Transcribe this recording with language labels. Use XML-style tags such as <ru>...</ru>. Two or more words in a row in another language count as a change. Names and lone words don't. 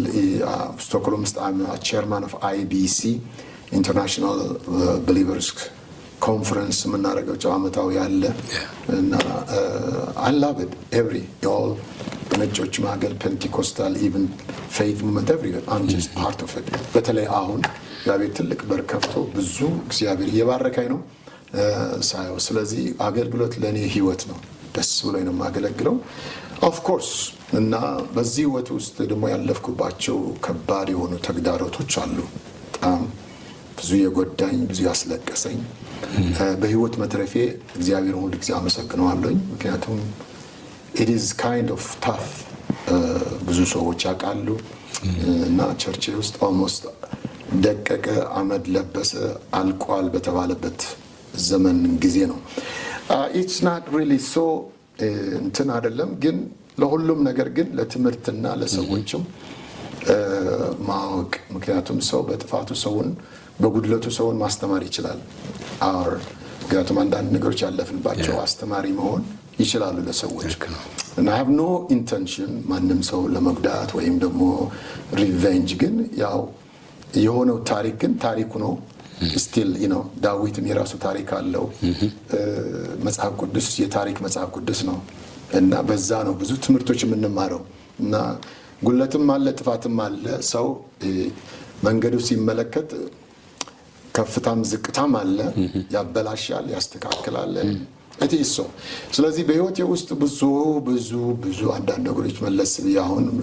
<am>ስቶክሆልም ውስጥ</am> <en>chairman of IBC International Believers Conference</en> <am>የምናደርገው ዓመታዊ አለ እና</am> <en>I love it every all</en> <am>በነጮች መካከል</am> <en>Pentecostal even faith movement everywhere I'm just part of it።</en> <am>በተለይ አሁን እግዚአብሔር ትልቅ በር ከፍቶ ብዙ እግዚአብሔር እየባረከኝ ነው ሳየው። ስለዚህ አገልግሎት ለእኔ ህይወት ነው። ደስ ብሎኝ ነው የማገለግለው</am> <en>of course።</en> <am>እና በዚህ ህይወት ውስጥ ደግሞ ያለፍኩባቸው ከባድ የሆኑ ተግዳሮቶች አሉ። በጣም ብዙ የጎዳኝ ብዙ ያስለቀሰኝ በህይወት መትረፌ እግዚአብሔር ሁሉ ጊዜ አመሰግነዋለሁኝ። ምክንያቱም</am> <en>it is kind of tough</en> <am>ብዙ ሰዎች ያውቃሉ እና ቸርች ውስጥ almost ደቀቀ አመድ ለበሰ አልቋል በተባለበት ዘመን ጊዜ ነው።</am> <en>it's not really so</en> <am>እንትን አይደለም፣ ግን ለሁሉም ነገር ግን ለትምህርትና ለሰዎችም ማወቅ። ምክንያቱም ሰው በጥፋቱ ሰውን በጉድለቱ ሰውን ማስተማር ይችላል። ምክንያቱም አንዳንድ ነገሮች ያለፍንባቸው አስተማሪ መሆን ይችላሉ ለሰዎች። እና</am> <en>I have no intention</en> <am>ማንም ሰው ለመጉዳት ወይም ደግሞ ሪቬንጅ። ግን ያው የሆነው ታሪክ ግን ታሪኩ ነው። ስቲል ዳዊትም የራሱ ታሪክ አለው። መጽሐፍ ቅዱስ የታሪክ መጽሐፍ ቅዱስ ነው እና በዛ ነው ብዙ ትምህርቶች የምንማረው። እና ጉለትም አለ ጥፋትም አለ። ሰው መንገዱ ሲመለከት ከፍታም ዝቅታም አለ። ያበላሻል፣ ያስተካክላል። እቲሶ ስለዚህ በህይወቴ ውስጥ ብዙ አንዳንድ ነገሮች መለስ አሁን</am>